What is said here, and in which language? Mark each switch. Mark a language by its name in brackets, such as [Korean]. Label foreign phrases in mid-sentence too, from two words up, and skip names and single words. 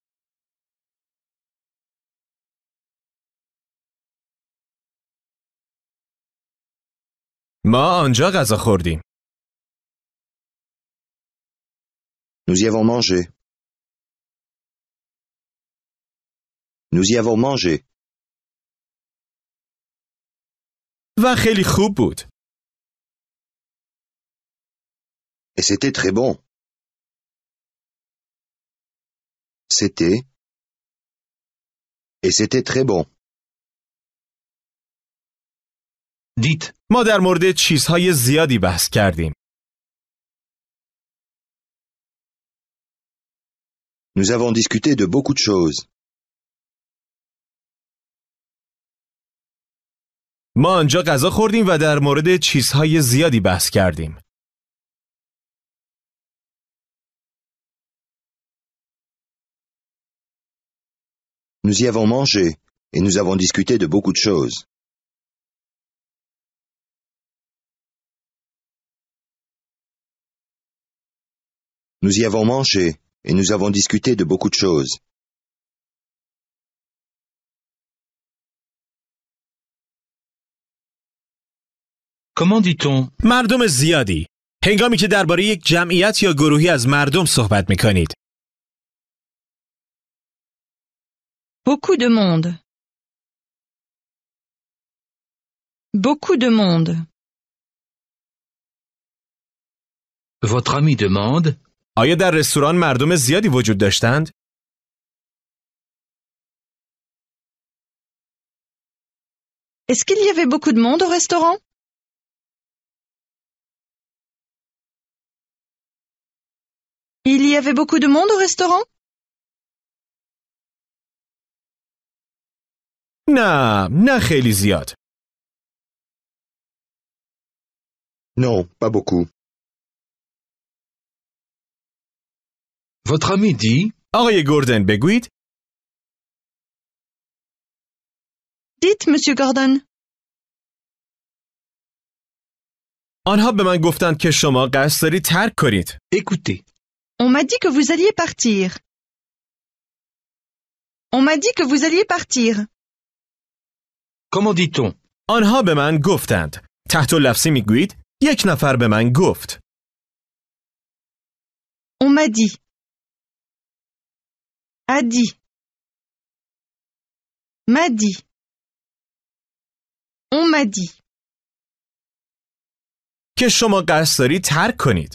[Persian] ما آنجا غذا خوردیم. [French] Nous y avons mangé. Nous y avons mangé. [Persian] و خیلی خوب بود. [French] Et c'était très bon. C'était. Et c'était très bon. Dites. [Persian] ما در مورد چیزهای زیادی بحث کردیم. [French] Nous avons discuté de beaucoup de choses. [Persian] ما آنجا غذا خوردیم و در مورد چیزهای زیادی بحث کردیم. [French] Nous y avons mangé et nous avons discuté de beaucoup de choses. Nous y avons mangé et nous avons discuté de beaucoup de choses. Comment dit-on? [Persian] مردم زیادی. هنگامی که درباره یک جمعیت یا گروهی از مردم صحبت می کنید. [French] Beaucoup de monde. Beaucoup de monde. Votre ami demande. [Persian] آیا در رستوران مردم زیادی وجود داشتند؟ [French] Est-ce qu'il y avait beaucoup de monde au restaurant? Il y avait beaucoup de monde au restaurant? [Persian] نه خیلی زیاد. [French] Non, pas beaucoup. Votre ami dit. [Persian] آقای گوردن بگویید. [French] Dites, monsieur Gordon. [Persian] آنها به من گفتند که شما قصد دارید ترک کنید. [French] Écoutez. On m'a dit que vous alliez partir. On m'a dit que vous alliez partir. Comment dit-on? [Persian] آنها به من گفتند. تحت اللفظی میگویید یک نفر به من گفت. [French] On m'a dit. A dit. M'a dit. On m'a dit. [Persian] که شما قصد دارید ترک کنید.